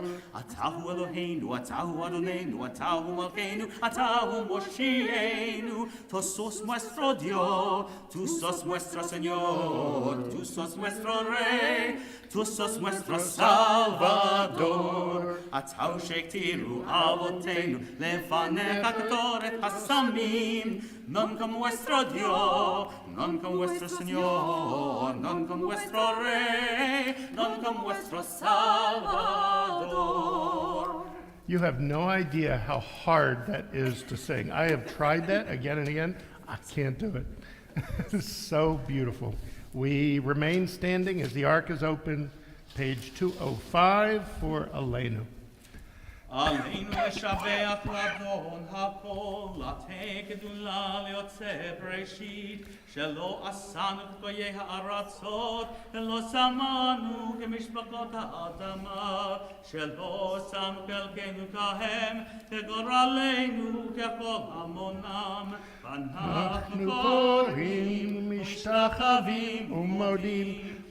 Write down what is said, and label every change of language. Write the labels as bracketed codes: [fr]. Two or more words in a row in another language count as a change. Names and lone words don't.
[he] אתה הוא אלוהינו, אתה הוא אדונינו, אתה הוא מלכנו, אתה הוא מושיענו. [es] Tú sos nuestro Dios, tú sos nuestro Señor, tú sos nuestro Rey, tú sos nuestro Salvador. [he] אתה הוא שהקטירו אבותינו לפניך קטורת הסמים. [lad] Non como vuestro Dios, non como vuestro Señor, non como vuestro Rey, non como vuestro Salvador. [en] You have no idea how hard that is to sing. I have tried that again and again. I can't do it. It's so beautiful. We remain standing as the ark is open, page 205 for Aleinu. [he] עלינו לשבח לאדון הכל, לתת גדולה ליוצא בראשית, שלא עשנו כגויי הארצות, ולא שמנו כמשפחות האדמה, שלא שמו חלקנו כהם, כגורלנו ככל המונם, ואנחנו קוראים, משתחווים ומודים,